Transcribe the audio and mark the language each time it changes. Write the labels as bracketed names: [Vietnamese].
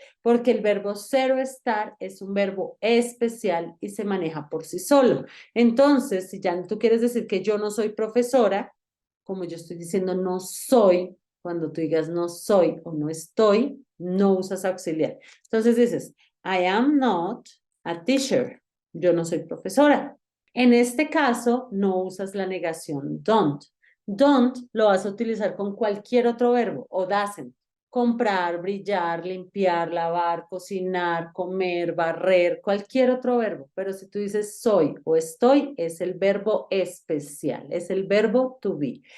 [Spanish] Porque el verbo ser o estar es un verbo especial y se maneja por sí solo. Entonces, si ya tú quieres decir que yo no soy profesora, como yo estoy diciendo no soy, cuando tú digas no soy o no estoy, no usas auxiliar. [English] Entonces dices, I am not a teacher. [Spanish] Yo no soy profesora. En este caso, no usas la negación don't. Don't lo vas a utilizar con cualquier otro verbo o doesn't. Comprar, brillar, limpiar, lavar, cocinar, comer, barrer, cualquier otro verbo. Pero si tú dices soy o estoy, es el verbo especial, es el verbo to be.